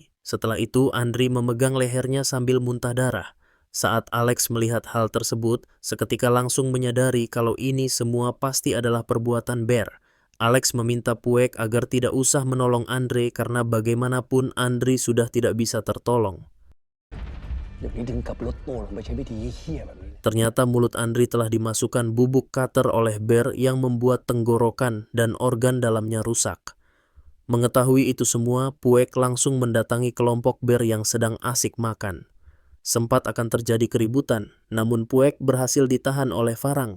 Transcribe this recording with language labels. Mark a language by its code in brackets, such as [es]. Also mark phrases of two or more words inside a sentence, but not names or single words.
[id] Setelah itu, Andri memegang lehernya sambil muntah darah. Saat Alex melihat hal tersebut, seketika langsung menyadari kalau ini semua pasti adalah perbuatan Bear. Alex meminta Puek agar tidak usah menolong Andre karena bagaimanapun Andre sudah tidak bisa tertolong. [th] อย่างนี้ถึงกับรถโต้ลงไปใช้วิธีเหี้ยแบบนี้ [id] Ternyata mulut Andre telah dimasukkan bubuk cutter oleh Bear yang membuat tenggorokan dan organ dalamnya rusak. Mengetahui itu semua, Puek langsung mendatangi kelompok Bear yang sedang asik makan. Sempat akan terjadi keributan, namun Puek berhasil ditahan oleh Farang.